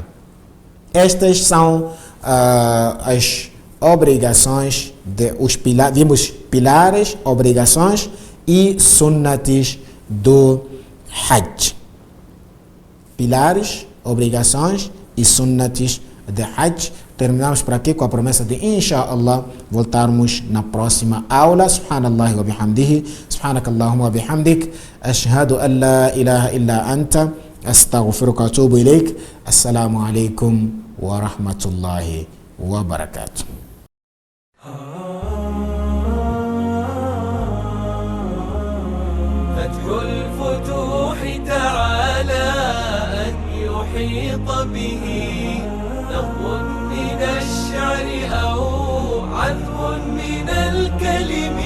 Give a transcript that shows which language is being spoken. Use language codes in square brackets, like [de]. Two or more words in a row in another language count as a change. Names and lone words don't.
[pt] Estas são as obrigações, vimos pilares, obrigações e sunnatis do Hajj. Pilares, obrigações e sunnatis de Hajj. Terminamos por aqui com a promessa de, inshallah, voltarmos na próxima aula. [ar] سبحان الله وبحمده، سبحانك اللهم وبحمدك، أشهد أن لا إله إلا أنت، أستغفرك وأتوب إليك. السلام عليكم ورحمة الله وبركاته. فتح الفتوح تعالى أن يحيط به نظم من الشعر أو عذب من الكلم.